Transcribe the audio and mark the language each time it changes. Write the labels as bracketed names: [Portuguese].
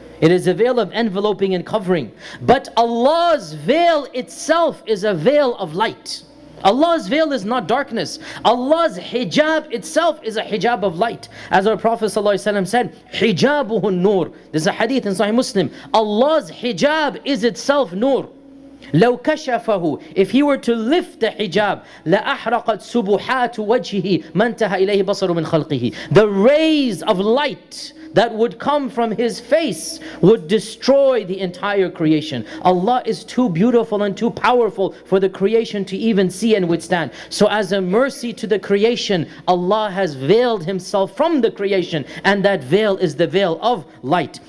[English] It is a veil of enveloping and covering. But Allah's veil itself is a veil of light. Allah's veil is not darkness. Allah's hijab itself is a hijab of light. As our Prophet ﷺ said, hijabuhu nur. There's a hadith in Sahih Muslim. Allah's hijab is itself nur. [Arabic] لو كشفه, [English] if he were to lift the hijab, [Arabic] لأحرقت سبحات وجهه ما انتهى إليه بصر من خلقه. [English] The rays of light that would come from his face would destroy the entire creation. Allah is too beautiful and too powerful for the creation to even see and withstand. So as a mercy to the creation, Allah has veiled himself from the creation, and that veil is the veil of light.